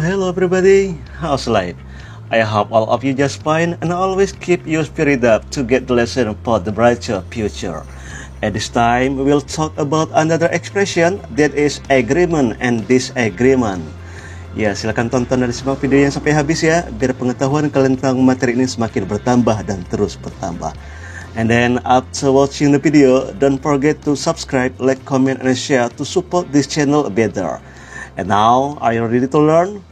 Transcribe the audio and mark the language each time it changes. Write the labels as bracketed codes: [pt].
[en] Hello everybody, how's life? I hope all of you just fine and always keep your spirit up to get the lesson for the brighter future. At this time, we will talk about another expression that is agreement and disagreement. [id] Ya, silakan tonton dan simak videonya sampai habis ya, biar pengetahuan kalian tentang materi ini semakin bertambah dan terus bertambah. [en] And then after watching the video, don't forget to subscribe, like, comment, and share to support this channel better. And now, are you ready to learn?